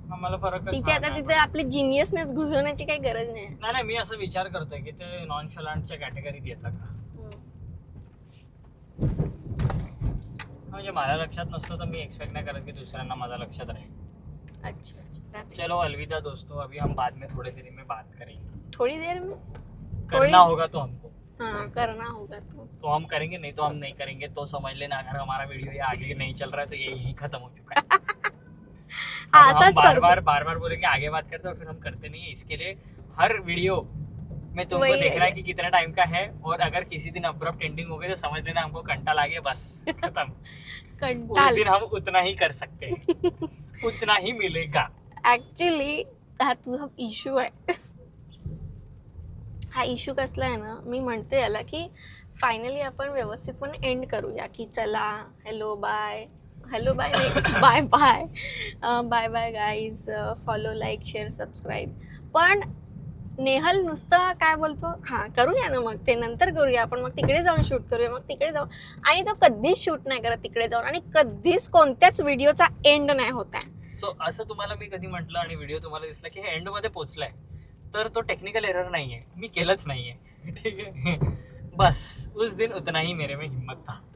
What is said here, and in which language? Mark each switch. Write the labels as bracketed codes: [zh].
[mr] मला फरक तिथे आता तिथे आपली जिनियसनेस घुसवण्याची काही गरज नाही. नाही, मी असं विचार करतोय की ते नॉन शलांटच्या कॅटेगरीत येतात का. म्हणजे माझ्या लक्षात नसतं तर मी एक्सपेक्ट नहीं करत की दुसऱ्यांना माझ्या लक्षात राहील. [hi] अच्छा. चलो अलविदा दोस्तों, अभी हम बाद में थोड़ी देर में बात करेंगे. थोड़ी देर में करना होगा तो हमको. हाँ, करना होगा तो हम करेंगे, नहीं तो हम नहीं करेंगे. तो समझ लेना अगर हमारा वीडियो ये आगे नहीं चल रहा है तो ये यही खत्म हो चुका है. हम बार बार बोलेंगे आगे बात करते और फिर हम करते नहीं है. इसके लिए हर वीडियो में तुमको देख रहा है कि कितना टाइम का है, और अगर किसी दिन अब्रप्ट एंडिंग हो गई तो समझ लेना हमको कंटाल आ गया, बस खत्म. उस दिन हम उतना ही कर सकते हैं, उतना ही मिलेगा. [mr] ऍक्च्युली हा तुझा इश्यू आहे. हा इश्यू कसला आहे ना, मी म्हणते याला की फायनली आपण व्यवस्थितपणे एंड करूया की चला हॅलो बाय नाही bye bye guys. Follow, like, share, subscribe. पण नेहल नुसतं काय बोलतो, हां करूया ना, मग ते नंतर करूया आपण, मग तिकडे जाऊन शूट करूया, मग तिकडे जाऊन. आणि तो कधीच शूट नाही करत तिकडे जाऊन, आणि कधीच कोणत्याच व्हिडिओचा एंड नाही होत आहे. सो असं तुम्हाला मी कधी म्हटलं आणि व्हिडिओ तुम्हाला दिसला की हे एंड मध्ये पोहोचलाय, तर तो टेक्निकल एरर नहीं है, मी केलंच नहीं है. ठीक है. [hi] बस उस दिन उतना ही मेरे में हिम्मत था.